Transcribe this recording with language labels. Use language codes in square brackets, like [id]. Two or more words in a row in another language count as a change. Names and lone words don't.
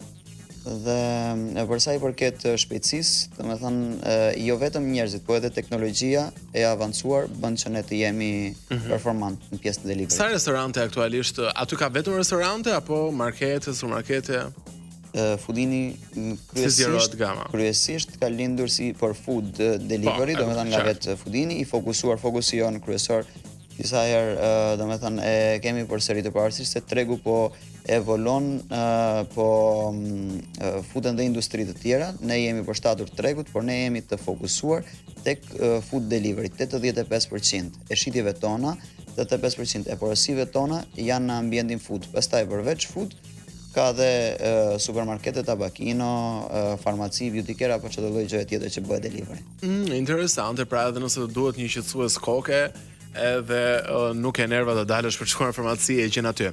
[sq] Dhe për sa i përket shpejtësisë, domethënë jo vetëm njerëzit, po edhe teknologjia e avancuar bën që ne të jemi performant në pjesën e delivery. Sa restorante aktualisht? Aty ka vetëm restorante apo markete, supermarkete? Foodini kryesisht ka lindur si për [en] food delivery, [sq] domethënë nga vetë Foodini, i fokusi jon kryesor disa herë domethënë e kemi për seri të parësisht se tregu po evolon po futen dhe industri të tjera, ne jemi përshtatur tregut, por ne jemi të fokusuar tek [en] food delivery, [sq] 85% e shitjeve tona, 85% e porosive tona janë në ambientin food. Pastaj përveç food ka dhe supermarkete, tabakino, farmaci, [en] beauty care [sq] apo çdo lloj gjëje tjetër që bëhet delivery. Interesante, pra edhe nëse duhet një qetësues koke, edhe nuk e nerva të dalësh për të shkuar në farmaci e gjen aty.